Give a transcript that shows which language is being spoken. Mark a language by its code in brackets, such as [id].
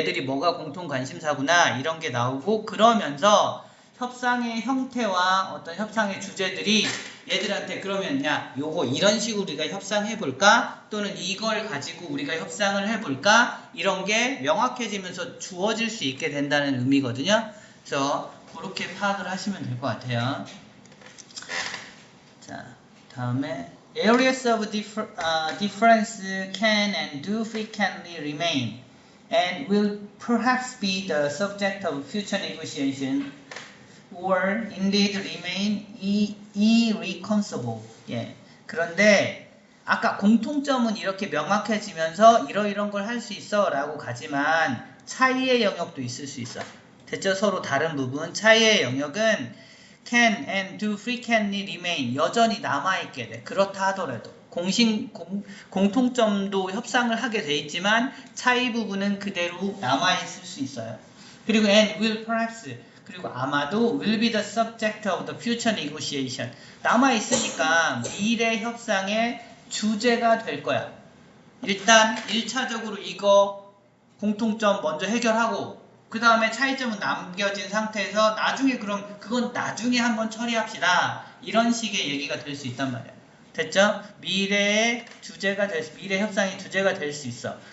[ko] 얘들이 뭐가 공통관심사구나 이런 게 나오고 그러면서 협상의 형태와 어떤 협상의 주제들이 얘들한테 그러면 야 요거 이런 식으로 우리가 협상해볼까? 또는 이걸 가지고 우리가 협상을 해볼까? 이런 게 명확해지면서 주어질 수 있게 된다는 의미거든요. 그래서 그렇게 파악을 하시면 될 것 같아요. 자, 다음에 [en] Areas of difference can and do frequently remain and will perhaps be the subject of future negotiation or indeed remain irreconcilable. [ko] 그런데 아까 공통점은 이렇게 명확해지면서 이런 걸 할 수 있어 라고 가지만 차이의 영역도 있을 수 있어. 됐죠? 서로 다른 부분 차이의 영역은 [en] can and do frequently remain [ko] 여전히 남아있게 돼. 그렇다 하더라도 공통점도 협상을 하게 돼 있지만 차이 부분은 그대로 남아있을 수 있어요. 그리고 [en] and will perhaps [ko] 그리고 아마도 [en] will be the subject of the future negotiation [ko] 남아있으니까 미래 협상의 주제가 될 거야. 일단 1차적으로 이거 공통점 먼저 해결하고 그 다음에 차이점은 남겨진 상태에서 나중에 그럼 그건 나중에 한번 처리합시다. 이런 식의 얘기가 될 수 있단 말이야. 됐죠? 미래 협상의 주제가 될 수 있어.